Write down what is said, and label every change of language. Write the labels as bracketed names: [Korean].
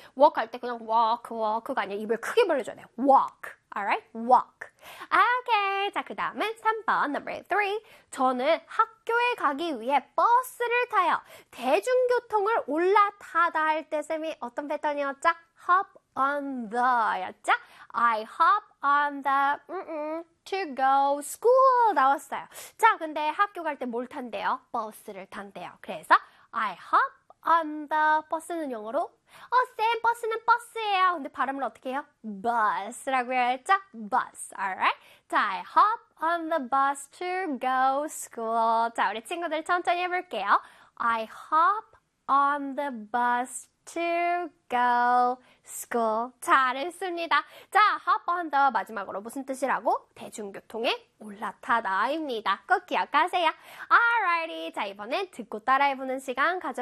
[Korean] walk 할때 그냥 walk, walk가 아니라 입을 크게 벌려줘야 돼. walk. [English] alright? walk. okay. [Korean] 자, 그 다음은 3번, number 3. 저는 학교에 가기 위해 버스를 타요. 대중교통을 올라타다 할때 쌤이 어떤 패턴이었죠? [English] hop on the [Korean] 였죠? [English] I hop on the to go school [Korean] 나왔어요. 자, 근데 학교 갈때뭘 탄대요? 버스를 탄대요. 그래서 [English] I hop on the [Korean] 버스는 영어로 쌤 버스는 버스예요. 근데 발음을 어떻게 해요? [English] bus라고 [Korean] 해야겠죠? [English] bus. alright. 자, I hop on the bus to go school. [Korean] 자, 우리 친구들 천천히 해볼게요. [English] I hop on the bus to go school. [Korean] 잘했습니다. 자, [English] hop on the [Korean] 마지막으로 무슨 뜻이라고? 대중교통에 올라타다입니다. 꼭 기억하세요. alrighty. 자, 이번엔 듣고 따라해보는 시간 가져볼게요.